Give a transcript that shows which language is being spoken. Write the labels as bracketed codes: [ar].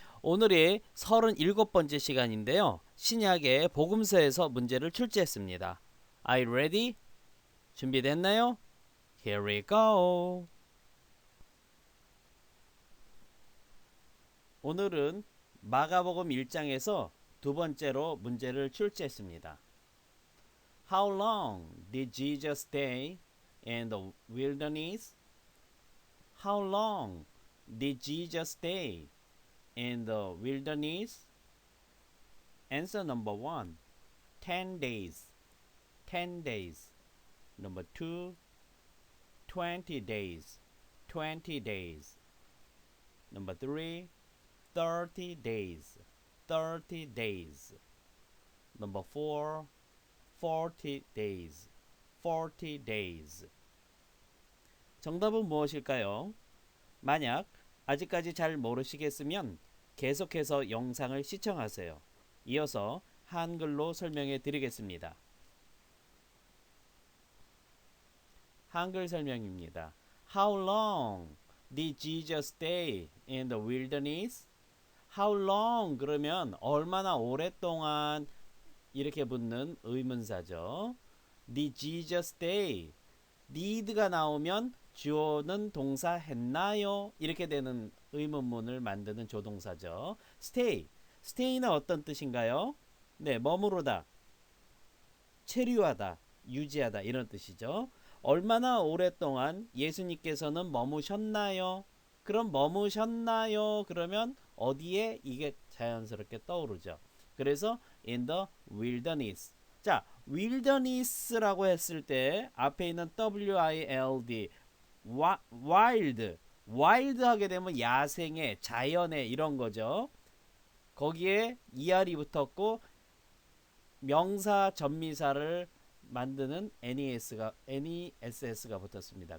[ko] 오늘이 37번째 시간인데요. 신약의 복음서에서 문제를 출제했습니다. [en] Are you ready? [ko] 준비됐나요? [en] Here we go. [ko] 오늘은 마가복음 1장에서 두 번째로 문제를 출제했습니다. [en] How long did Jesus stay in the wilderness? How long did Jesus stay in the wilderness? Answer number 1, 10 days. 10 days. Number 2, 20 days. 20 days. Number 3, 30 days. 30 days. Number 4, 40 days. 40 days. [ko] 정답은 무엇일까요? 만약 아직까지 잘 모르시겠으면 계속해서 영상을 시청하세요. 이어서 한글로 설명해 드리겠습니다. 한글 설명입니다. [en] How long did Jesus stay in the wilderness? How long [ko] 그러면 얼마나 오랫동안 이렇게 묻는 의문사죠. [en] Did Jesus stay? [ko] did가 나오면 주어는 동사 했나요? 이렇게 되는 의문문을 만드는 조동사죠. [en] stay. [ko] stay는 어떤 뜻인가요? 네, 머무르다, 체류하다, 유지하다 이런 뜻이죠. 얼마나 오랫동안 예수님께서는 머무셨나요? 그럼 머무셨나요? 그러면 어디에 이게 자연스럽게 떠오르죠. 그래서 [en] in the wilderness. [ko] 자, wilderness라고 했을 때 앞에 있는 wild, wild, wild 하게 되면 야생의, 자연의 이런 거죠. 거기에 er이 붙었고 명사 전미사를 만드는 ness가 붙었습니다.